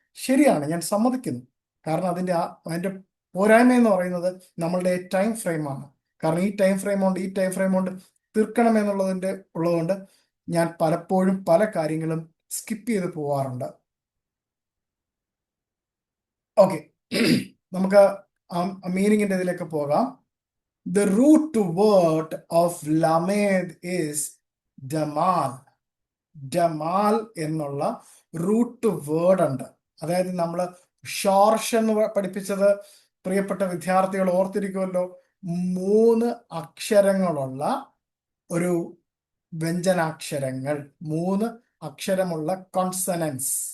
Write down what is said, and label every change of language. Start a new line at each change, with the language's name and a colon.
Malayalam: ശരിയാണ്, ഞാൻ സമ്മതിക്കുന്നു. കാരണം അതിൻ്റെ പോരായ്മ എന്ന് പറയുന്നത് നമ്മളുടെ ടൈം ഫ്രെയിമാണ്. കാരണം ഈ ടൈം ഫ്രെയിം കൊണ്ട് തീർക്കണം ഉള്ളതുകൊണ്ട് ഞാൻ പലപ്പോഴും പല കാര്യങ്ങളും സ്കിപ്പ് ചെയ്ത് പോവാറുണ്ട്. ഓക്കെ, നമുക്ക് മീനിങ്ങിന്റെ ഇതിലേക്ക് പോകാം.
English: The root word of Lamed is Damal.
Malayalam: ഡമാൽ എന്നുള്ള റൂട്ട് വേർഡ് ഉണ്ട്. അതായത് നമ്മൾ ഷോർഷ് എന്ന് പഠിപ്പിച്ചത് പ്രിയപ്പെട്ട വിദ്യാർത്ഥികൾ ഓർത്തിരിക്കുമല്ലോ. 3 അക്ഷരങ്ങളുള്ള ഒരു വ്യഞ്ജനാക്ഷരങ്ങൾ, 3 അക്ഷരമുള്ള കോൺസണൻസ്.